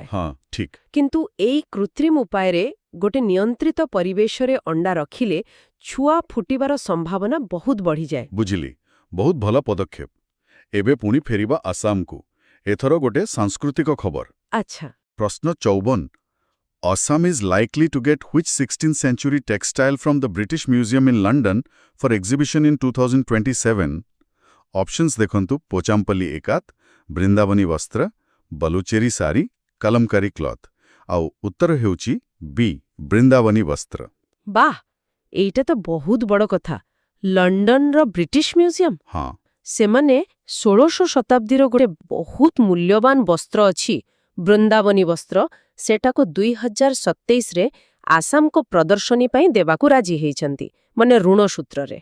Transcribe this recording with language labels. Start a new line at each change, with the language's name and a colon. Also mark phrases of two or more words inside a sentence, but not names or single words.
Odia: ହଁ, ଠିକ୍। କିନ୍ତୁ ଏଇ କୃତ୍ରିମ ଉପାୟରେ ଗୋଟେ ନିୟନ୍ତ୍ରିତ ପରିବେଶରେ ଅଣ୍ଡା ରଖିଲେ ଛୁଆ ଫୁଟିବାର ସମ୍ଭାବନା ବହୁତ ବଢ଼ିଯାଏ। ବୁଝିଲି। ବହୁତ ଭଲ ପଦକ୍ଷେପ। ଏବେ ପୁଣି ଫେରିବା ଆସାମକୁ। ଏଥର ଗୋଟେ ସାଂସ୍କୃତିକ ଖବର। ଆଚ୍ଛା। ପ୍ରଶ୍ନ 54।
English: Assam is likely to get which 16th century textile from the British Museum in London for exhibition in 2027?
Odia: Options ଦେଖନ୍ତୁ ପୋଚାମ୍ପଲ୍ଲୀ ଏକାତ, ବୃନ୍ଦାବନୀ ବସ୍ତ୍ର, ବଲୁଚେରୀ ଶାଢ଼ୀ, କଲମକାରୀ କ୍ଲଥ୍। ଆଉ ଉତ୍ତର ହେଉଛି ବି, ବୃନ୍ଦାବନୀ ବସ୍ତ୍ର। ବାଃ, ଏଇଟା ତ ବହୁତ ବଡ଼ କଥା। ଲଣ୍ଡନର ବ୍ରିଟିଶ ମ୍ୟୁଜିୟମ। ହଁ। ସେମାନେ 16ଶ ଶତାବ୍ଦୀର ଗୋଟେ ବହୁତ ମୂଲ୍ୟବାନ ବସ୍ତ୍ର ଅଛି, ବୃନ୍ଦାବନୀ ବସ୍ତ୍ର, ସେଟାକୁ 2027ରେ ଆସାମକୁ ପ୍ରଦର୍ଶନୀ ପାଇଁ ଦେବାକୁ ରାଜି ହେଇଛନ୍ତି, ମାନେ ଋଣ ସୂତ୍ରରେ।